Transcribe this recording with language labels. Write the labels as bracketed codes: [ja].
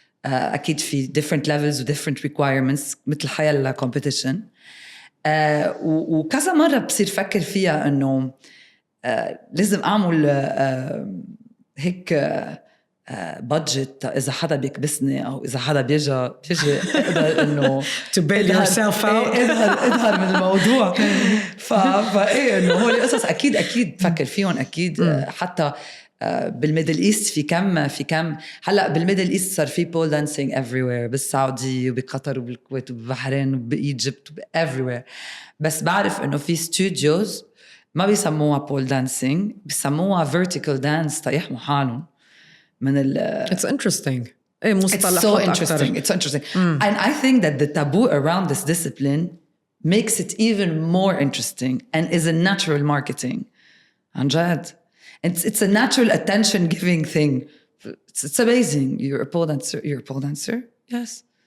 [ar] أكيد في [en] different levels [ar] و [en] different requirements [ar] مثل حياة [en] competition. [ar] وكذا مرة بصير فكر فيها إنه لازم أعمل هيك budget إذا حدا بيكبسني أو إذا حدا بيجي أقدر إنه [en] to bail yourself out. [ar] اظهر من الموضوع. فإيه إنه هو القصص أكيد بفكر فيهم أكيد. حتى بالميدل إيست في كم هلأ بالميدل إيست صار في بول دانسينج [en] everywhere, [ar] بالسعودية وبقطر وبالكويت وببحرين وبإيجيبت everywhere. بس بعرف إنه في [en] studios [ar] ما بيسموها بول دانسينج, بيسموها [en] vertical dance [ar] تيحموا حالهم من [en] It's interesting. It's so interesting. It's so interesting. And I think that the taboo around this discipline makes it even more interesting and is a natural marketing. [ar] عن جد. [en] It's a natural attention-giving thing. It's amazing. You're a pole dancer. You're a pole dancer? Yes.